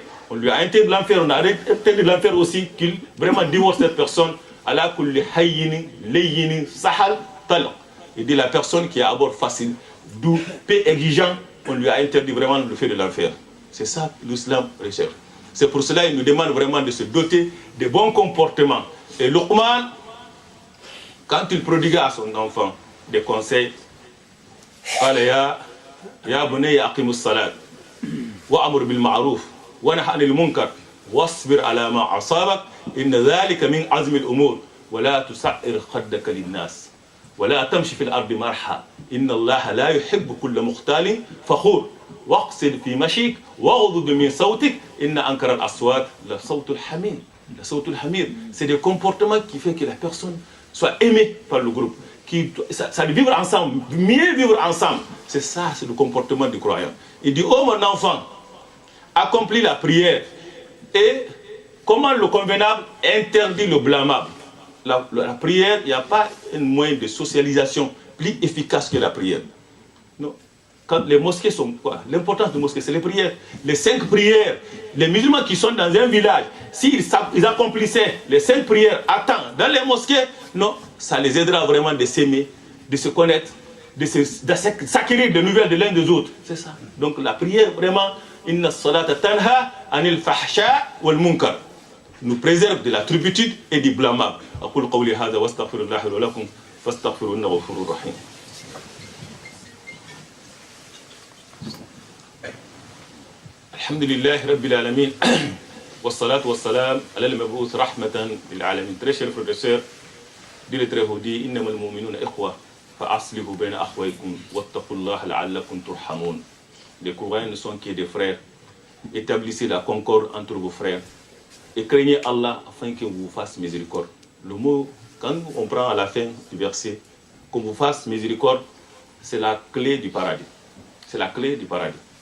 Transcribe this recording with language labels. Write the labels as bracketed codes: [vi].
[fr] On lui a interdit de l'enfer, on a interdit de l'enfer aussi qu'il vraiment divorce cette personne. [ar] Ala kulli hayyini layyini sahal talaq. [fr] Il dit la personne qui a abord facile, doux, peu exigeant, on lui a interdit vraiment le fait de l'enfer. C'est ça que l'islam recherche. C'est pour cela qu'il nous demande vraiment de se doter de bons comportements. Et Luqman, quand il prodigua à son enfant des conseils, [ar] قال يا بني أقم الصلاة وأمر بالمعروف ونهى عن المنكر واصبر على ما أصابك إن ذلك من عزم الأمور ولا تسعر خدك للناس ولا تمشي في الأرض مرحا إن الله لا يحب كل مختال فخور واقصد في مشيك واغضض من صوتك إن أنكر الأصوات لصوت الحمير. صوت الحمير, [fr] c'est des comportements qui font que la personne soit aimée par le groupe. Ça de vivre ensemble, mieux vivre ensemble. C'est ça, c'est le comportement du croyant. Il dit, oh mon enfant, accomplis la prière. Et comment le convenable interdit le blâmable? La prière, il n'y a pas un moyen de socialisation plus efficace que la prière. Non. Quand les mosquées sont quoi? L'importance des mosquées, c'est les prières. Les 5 prières. Les musulmans qui sont dans un village, s'ils accomplissaient les 5 prières à temps dans les mosquées, non, ça les aidera vraiment de s'aimer, de se connaître, de s'acquérir de nouvelles de l'un des autres. C'est ça. Donc la prière, vraiment, [ar] inna salata tanha anil fahsha wal munkar, [fr] nous préserve de la turpitude et du blâmable. [ar] أقول قولي هذا واستغفر الله لي ولكم فاستغفروه إنه غفور رحيم. الحمد لله رب العالمين والصلاة والسلام على المبعوث رحمة للعالمين. [fr] Très chers frères et sœurs, Dieu le Très-Haut dit [ar] إنما المؤمنون إخوة فأصلحوا بين أخويكم واتقوا الله لعلكم ترحمون. [fr] Les croyants ne sont que des frères. Établissez la concorde entre vos frères et craignez Allah afin qu'il vous fasse miséricorde. Le mot, quand on prend à la fin du verset, qu'on vous fasse miséricorde, c'est la clé du paradis. C'est la clé du paradis.